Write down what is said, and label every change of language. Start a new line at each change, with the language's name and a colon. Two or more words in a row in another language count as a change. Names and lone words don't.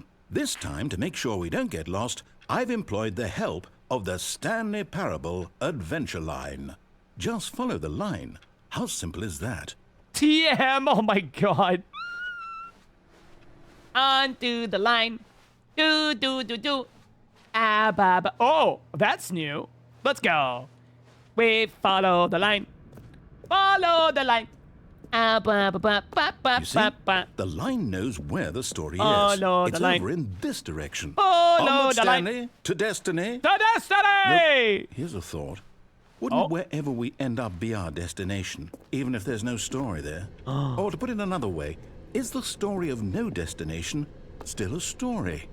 English: This time, to make sure we don't get lost, I've employed the help of the Stanley Parable Adventure Line. Just follow the line. How simple is that? TM, oh my god. Onto the line. Do, do, do, do. Ah, ba, ba. Oh, that's new. Let's go. We follow the line. Follow the line. Ah, ba, ba, ba, ba, ba, You see, ba, ba. the line knows where the story is. Follow It's the line. over in this direction. Follow Onward, the line. Stanley, to destiny. The destiny! Nope. Here's a thought. Wouldn't wherever we end up be our destination, even if there's no story there? Or to put it another way, is the story of no destination still a story?